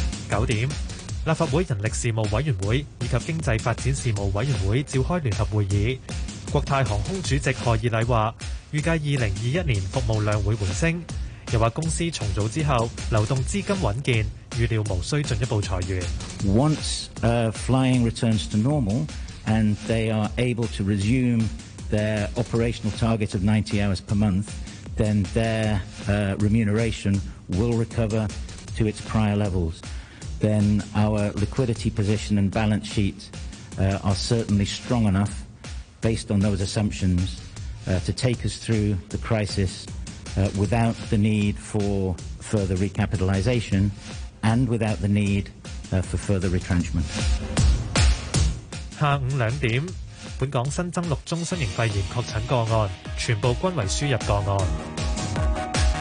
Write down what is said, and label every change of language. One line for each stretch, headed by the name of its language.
Cantonese: 九点，立法会人力事务委员会以及经济发展事务委员会召开联合会议。国泰航空主席何以礼话，预计2021年服务量会回升，又话公司重组之后，流动资金稳健。預料無需進一步裁員。
English: Once flying returns to normal and they are able to resume their operational target of 90 hours per month, then their remuneration will recover to its prior levels. Then our liquidity position and balance sheet are certainly strong enough based on those assumptions to take us through the crisis without the need for further recapitalization and without the need for further retrenchment.
Cantonese: 下午两点，本港新增六宗新型肺炎确诊个案，全部均为输入个案。